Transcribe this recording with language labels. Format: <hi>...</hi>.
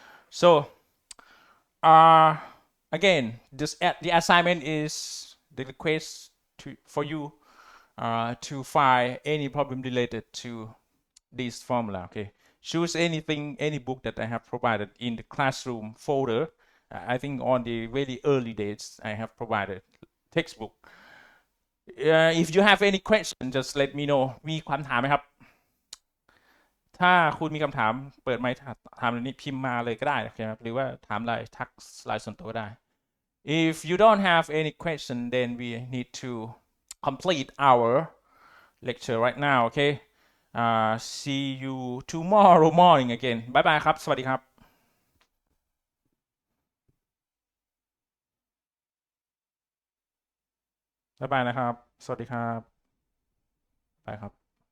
<en>So again, the assignment is the request for you to find any problem related to this formula. Okay, choose anything, any book that I have provided in the classroom folder. I think on the very early days I have provided textbook. If you have any question, just let me know.</en> <th>มีคำถามไหมครับ ถ้าคุณมีคำถามเปิดไมค์ถามนี้พิมพ์มาเลยก็ได้นะครับหรือว่าถามไลน์ทักไลน์ส่วนตัวก็ได้</th> <en>If you don't have any question, then we need to complete our lecture right now. Okay. See you tomorrow morning again.</en> <th>Bye bye ครับ สวัสดีครับ บ๊ายบายนะครับ สวัสดีครับ บายครับ</th>